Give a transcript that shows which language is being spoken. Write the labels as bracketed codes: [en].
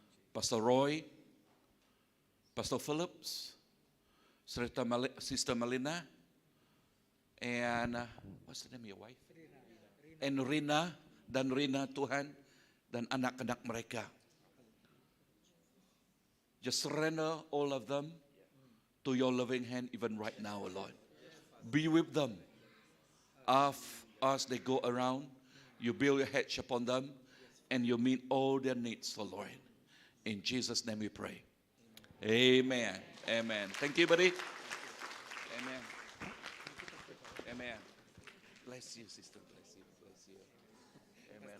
[en] Pastor Roy, Pastor Phillips, Sister Melina, and what's the name of your wife? [id] And Rina, dan Rina Tuhan, dan anak-anak mereka. [en] Just surrender all of them to your loving hand even right now, Lord. Be with them. As they go around, you build your hedge upon them, and you meet all their needs, oh Lord. In Jesus' name we pray. Amen. Amen. Thank you, buddy. Amen. Amen. Bless you, sister. Bless you. Bless you. Amen.